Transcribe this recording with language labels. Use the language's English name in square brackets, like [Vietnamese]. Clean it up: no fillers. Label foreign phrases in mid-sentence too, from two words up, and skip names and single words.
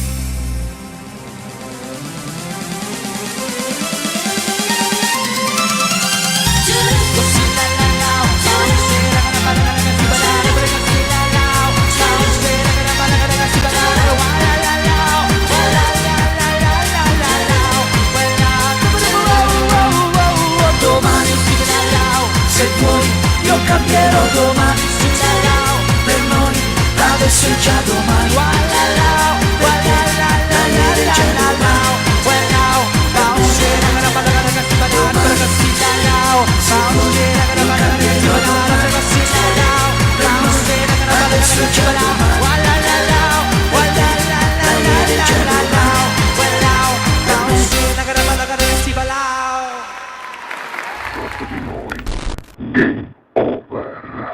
[Italian] Così la la la, bounce la cara balla cara si balla para così la la, bounce la cara balla cara si balla wala la la, wala la la la la la la, wala domani si vedrà, se vuoi io cambierò domani, si vedrà, per noi adesso è già domani. Wala la, wala la la la la la la, wala bounce la cara balla cara si balla para così la la, bounce la cara balla cara si balla para così la la, bounce la cara balla cara si balla wala la la, wala la la la la la la, wala bounce la cara balla cara si balla. Dopo di noi, [English] game over.